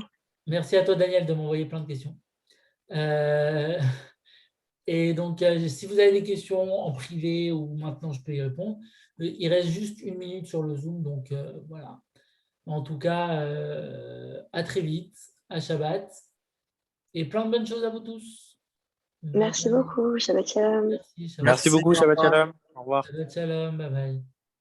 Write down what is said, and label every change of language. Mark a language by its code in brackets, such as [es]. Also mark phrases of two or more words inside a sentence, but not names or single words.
[fr] Merci à toi, Daniel, de m'envoyer plein de questions. Et donc, si vous avez des questions en privé ou maintenant, je peux y répondre. Il reste juste 1 minute sur le Zoom, donc voilà. En tout cas, à très vite, à Shabbat, et plein de bonnes choses à vous tous. Merci beaucoup. [he] שבת שלום. [fr] Merci, Shabbat Merci beaucoup, shalom. [he] שבת שלום. [fr] Au revoir. [he] שבת שלום, [fr] bye bye.